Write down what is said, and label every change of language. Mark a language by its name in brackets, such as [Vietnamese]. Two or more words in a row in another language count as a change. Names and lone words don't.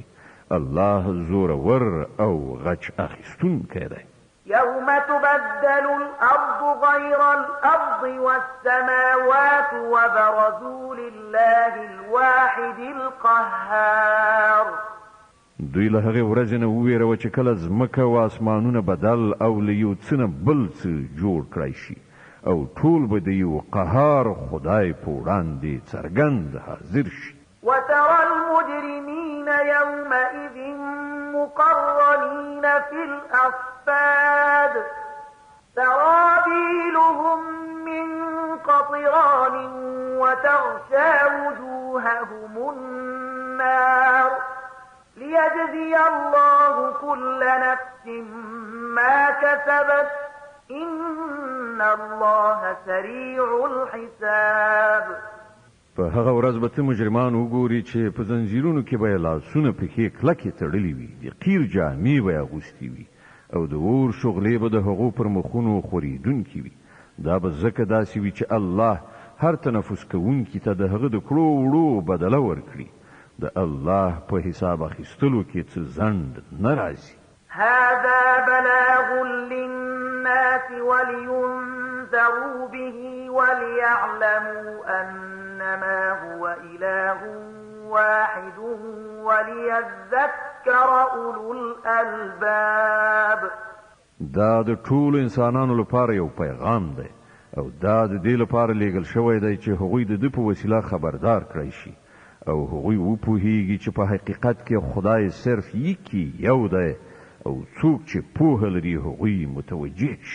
[Pashto] الله زورور او غچ اخیستونکی دی. [Arabic] يوم تبدل الأرض غير الأرض والسماوات وبرزوا لله الواحد القهار. [Pashto] دوی له هغې ورځې نه وویروه چې کله ځمکه او اسمانونه بدل او له یو څه نه بل څه جوړ کړی شي او ټول به د یو قهار خدای په وړاندې څرګند حاضر شي. [Arabic] وترى المجرمين يومئذ مقرنين في الأصفاد سرابيلهم من قطران وتغشى وجوههم النار ليجزي الله كل نفس ما كسبت إن الله سريع الحساب. [Pashto] په هغه ورځ به ته مجرمان وګوري چې په زنځیرونو کې به یې لاسونه پښې کلکې تړلي وي، د قیر جامې به یې اغوستې وي او د اور شغلې به د هغو پر مخونو خورېدونکي وي. دا به ځکه داسې وي چې الله هر تنفس کوونکي ته د هغه د کړو وړو بدله ورکړي. د الله په حساب اخیستلو کې څه ځنډ نه راځي. [Arabic] هذا بلاغ للناس ولينذروا به وليعلموا أنما هو إله واحد وليذكر أولو الألباب. [Pashto] دا د ټولو انسانانو لپاره یو پیغام دی او دا د دې لپاره لیږل شوی دی چې هغوی د ده په وسیله خبردار کړی شي او هغوی وپوهیږي چې په حقیقت کې خدای صرف یکی یو دی او څوک چې پوهه لري هغوی متوجه شي.